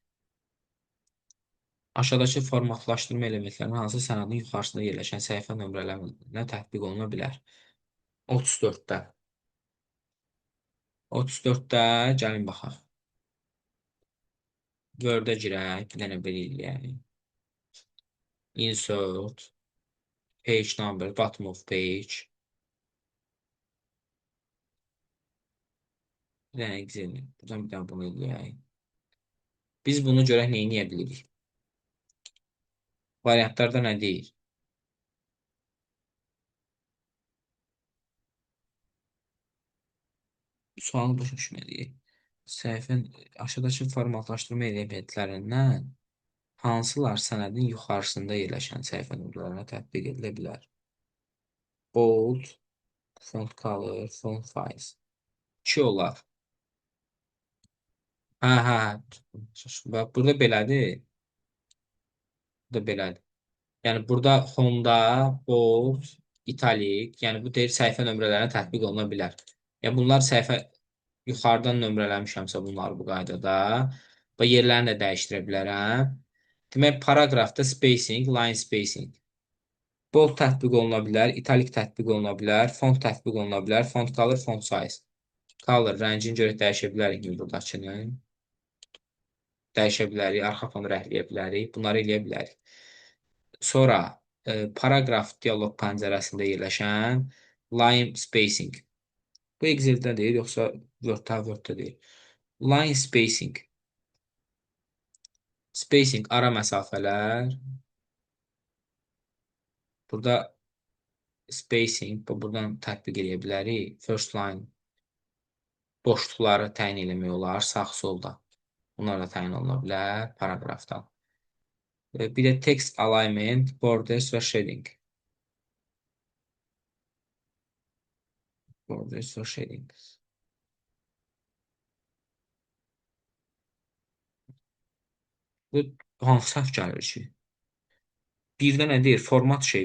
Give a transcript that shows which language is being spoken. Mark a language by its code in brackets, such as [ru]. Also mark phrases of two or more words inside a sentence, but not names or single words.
[az] Aşağıdakı formatlaşdırma elementlərindən hansı sənədin yuxarısında yerləşən səhifə nömrələməsinə tətbiq oluna bilər? 34-də. 34-də gəlin baxaq. Word-ə girək, bir dənə belə eləyək. Insert. [en] Page number, bottom of page. [az] Bir dənə Excel. Buradan bir dənə bunu eləyək. Biz bunu görək nə edə bilirik. Variantlarda nə deyir? Sualı başa düşməliyik. Səhifənin aşağıdakı formatlaşdırma elementlərindən hansılar sənədin yuxarısında yerləşən səhifə nömrələrinə tətbiq edilə bilər? [en] Bold, font color, font size. [az] 2 olar. Hə. Bax, burada belədir. Burada belədir. Yəni burada Honda, Bold, italik, yəni bu deyir səhifə nömrələrinə tətbiq oluna bilər. Yəni bunlar səhifə yuxarıdan nömrələmişəmsə bunları bu qaydada və yerlərini də dəyişdirə bilərəm. Demək, paraqrafda [en] spacing, line spacing. [az] Bold tətbiq oluna bilər, italik tətbiq oluna bilər, font tətbiq oluna bilər, [en] font color, font size. [az] Color, rəngini görə dəyişə bilərik buradakını. Dəyişə bilərik, arxa fonu rəhləyə bilərik, bunları eləyə bilərik. Sonra paraqraf dialoq pəncərəsində yerləşən [en] line spacing. [az] Bu Excel-də deyil, yoxsa Word-də deyil. [en] Line spacing. Spacing [az] ara məsafələr. Burada spacing, buradan tətbiq edə bilərik. [en] First line [az] boşluqları təyin eləmək olar, sağ solda. Bunlar da təyin oluna bilər paraqrafdan. Bir də [en] text alignment, borders [az] və shading. Borders və shading. Bu hansı səhv gəlir ki? Birdə nə deyir? Format şey.